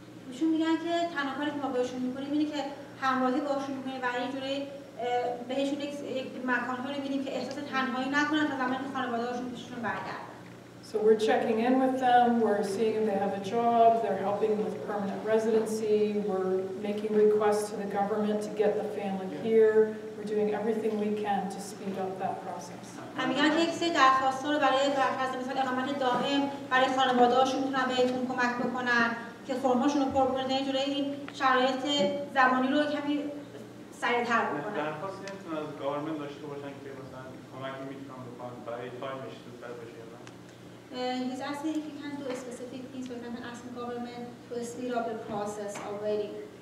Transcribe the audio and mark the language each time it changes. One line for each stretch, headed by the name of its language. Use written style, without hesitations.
Persian: ایشون میگن که تنها کاری که ما بهشون میکنیم اینه که همراهی باشون میکنیم و یه جوری بهشون یک مکان‌هایی رو میدیم که احساس تنهایی نکنن تا زمانی که خانواده‌هاشون پیششون برگردن.
English: So we're checking in with them, we're seeing if they have a job, they're helping with permanent residency, we're making requests to the government to get the family here, we're doing everything we can to speed up that process.
Persian: میگن که یک سری درخواست‌ها رو برای فرض مثال اقامت دائم برای خانواده‌هاشون میتونن بهتون کمک بکنن که فرم‌هاشون رو پر بکنن این جوری این شرایط زمانی رو کمی سریع‌تر بکنن. درخواستی نمیتونن از گورنمنت داشته باشن که مثلا کمکی میتونن بکنن برای تایمش زودتر بشه.
English: He's asking if you can do a specific things, for example, asking government to speed up the process of waiting.